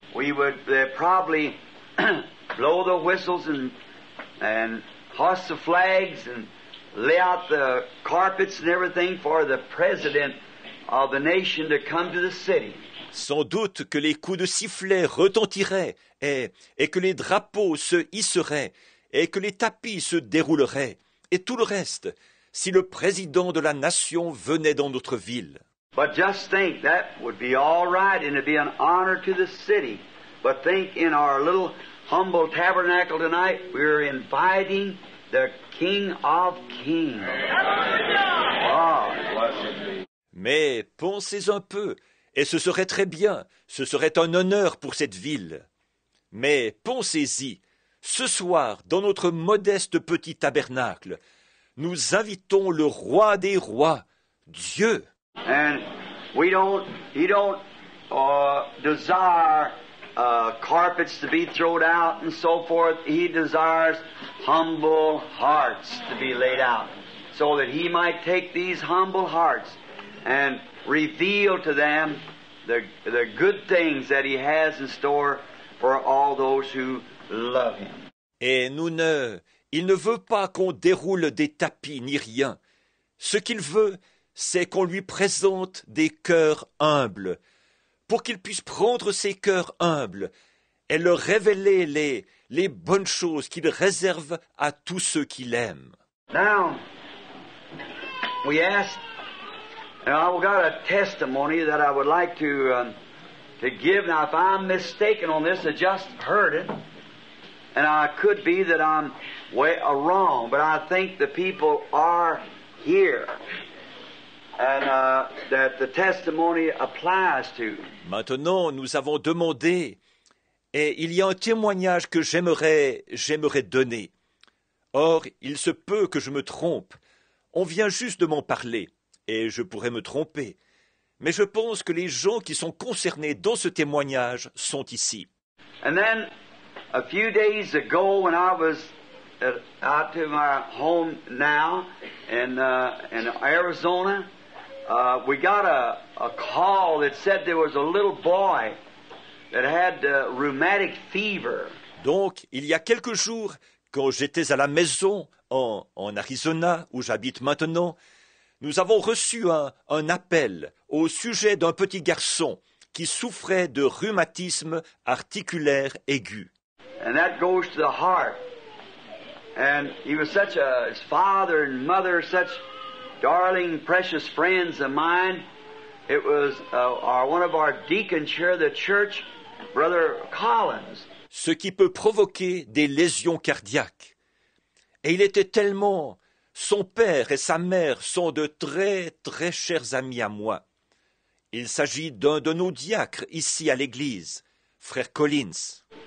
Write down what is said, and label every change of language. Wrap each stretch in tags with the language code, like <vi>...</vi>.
<en>We would probably blow the whistles and hoist the flags and lay out the carpets and everything for the president of the nation to come to the city.</en> <fr>Sans doute que les coups de sifflet retentiraient et que les drapeaux se hisseraient et que les tapis se dérouleraient et tout le reste si le président de la nation venait dans notre ville.</fr> <en>But just think, that would be all right and it'd be an honor to the city. But think, in our little humble tabernacle tonight, we're inviting the King of Kings. Oh.</en> <fr>Mais pensez un peu, et ce serait très bien, ce serait un honneur pour cette ville. Mais pensez-y, ce soir, dans notre modeste petit tabernacle, nous invitons le Roi des rois, Dieu.</fr> <en>And he don't desire carpets to be thrown out and so forth. He desires humble hearts to be laid out, so that He might take these humble hearts and reveal to them the good things that He has in store for all those who love Him.</en> <fr>Et il ne veut pas qu'on déroule des tapis ni rien. Ce qu'il veut, c'est qu'on lui présente des cœurs humbles, pour qu'il puisse prendre ces cœurs humbles et leur révéler les bonnes choses qu'il réserve à tous ceux qui l'aiment.</fr> <en>Now, we asked, and I've got a testimony that I would like to give. Now, if I'm mistaken on this, I just heard it, and I could be that I'm wrong, but I think the people are here, and that the testimony applies to.</en> <fr>Maintenant, nous avons demandé, et il y a un témoignage que j'aimerais donner. Or, il se peut que je me trompe. On vient juste de m'en parler, et je pourrais me tromper. Mais je pense que les gens qui sont concernés dans ce témoignage sont ici.</fr> <en>And then, a few days ago, when I was out to my home now in Arizona, we got a call that said there was a little boy that had rheumatic fever.</en> <fr>Donc, il y a quelques jours, quand j'étais à la maison en Arizona, où j'habite maintenant, nous avons reçu un appel au sujet d'un petit garçon qui souffrait de rhumatisme articulaire aigu.</fr> <en>And that goes to the heart. And he was his father and mother, such darling, precious friends of mine. It was one of our deacons here at the church, Brother Collins.</en> <fr>Ce qui peut provoquer des lésions cardiaques. Et il était tellement... Son père et sa mère sont de très, très chers amis à moi. Il s'agit d'un de nos diacres ici à l'église, frère Collins.</fr>